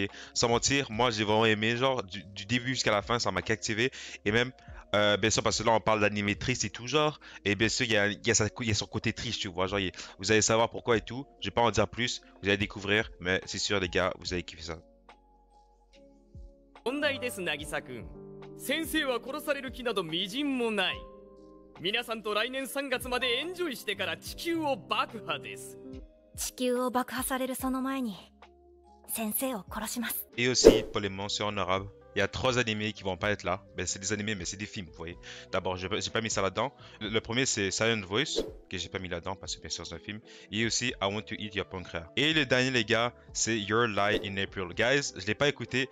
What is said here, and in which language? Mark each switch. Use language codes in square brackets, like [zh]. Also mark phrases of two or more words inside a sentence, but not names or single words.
[fr] Sans mentir, moi, j'ai vraiment aimé, genre, du début jusqu'à la fin, ça m'a captivé. Et même, bien sûr, parce que là, on parle d'animé triste et tout, genre, et bien sûr, il y a son côté triste, tu vois, genre, vous allez savoir pourquoi et tout. Je vais pas en dire plus, vous allez découvrir, mais c'est sûr, les gars, vous allez kiffer ça. [ja] 問題です渚君先生は殺される気などみじんもない皆さんと来年3月までエンジョイしてから地球を爆破です地球を爆破されるその前に先生を殺します [fr] Et aussi, pour les mentions honorables, il y a 3 animés qui vont pas être là. Ben, c'est des animés, mais c'est des films, vous voyez. D'abord, j'ai pas mis ça là-dedans. Le premier, c'est Silent Voice, que j'ai pas mis là-dedans parce que bien sûr, c'est un film. Et aussi, I Want to Eat Your Pancreas. Et le dernier, les gars, c'est Your Lie in April. Guys, je l'ai pas écouté.